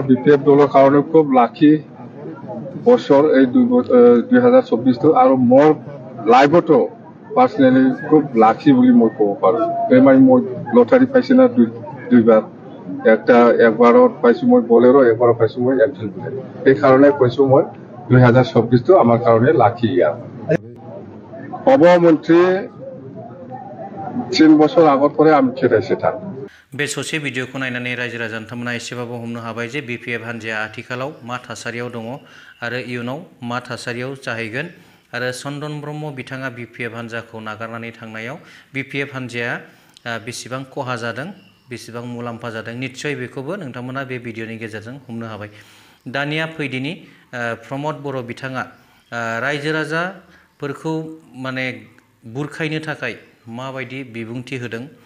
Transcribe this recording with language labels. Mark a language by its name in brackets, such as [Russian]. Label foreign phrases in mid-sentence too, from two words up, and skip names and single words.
[Assamese] বিজেপি দলৰ কাৰণে খুব লাকি বছৰ এই 2024টো আৰু মোৰ লাইফতো পাৰ্চনেলি খুব লাকি বুলি মই ক'ব পাৰোঁ মানে মই লটাৰী পাইছোঁ না 2বাৰ একবাৰত পাইছোঁ মই বলেৰো একবাৰত পাইছোঁ মই এনফিল্ড বুলেট সেইকাৰণে কৈছোঁ মই 2024টো আমাৰ কাৰণে লাকি ইয়াৰ হ'ব মন্ত্ৰী 3 বছৰ আগৰ পৰাই আমি খেদাইছে তাত [Bodo] बे ससे भिडिअखौ नायनानै रायजो राजा नोंथांमोना एसेबाबो हमनो हाबाय जे बिपिएफ हान्जाया आथिखालाव मा थासारियाव दङ आरो इयुनाव मा थासारियाव जाहैगोन आरो चन्दन ब्रह्म बिथाङा बिपिएफ हान्जाखौ नागारनानै थांनायाव बिपिएफ हान्जाया बेसेबां खहा जादों बेसेबां मुलाम्फा जादों निश्चय बेखौबो नोंथांमोना बे भिडिअनि गेजेरजों हमनो हाबाय दानिया फैदिनि प्रमद बर' बिथाङा रायजो राजाफोरखौ माने बुरखायनो थाखाय माबायदि बिबुंथि होदों